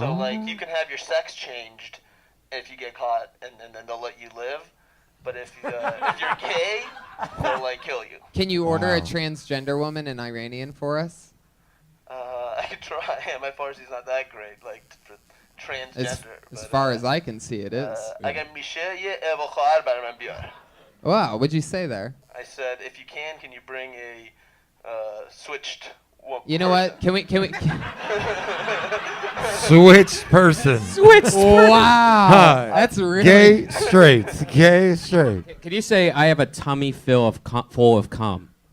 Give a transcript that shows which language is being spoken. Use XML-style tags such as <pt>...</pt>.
<en>So like you can have your sex changed if you get caught, and then they'll let you live. But if you're gay, they'll like kill you. Can you order a transgender woman in Iranian for us? I could try. My Farsi's not that great, like for transgender. As far as I can see, it is.</en> <fa>اگه میشه یه اوا خواهر برای من بیار.</fa> <en>Wow, what'd you say there? I said, if you can you bring a switched woman? You know what? Can we? Switch person. Wow, that's really Gay straight. Gay straight. Can you say I have a tummy full of cum?</en>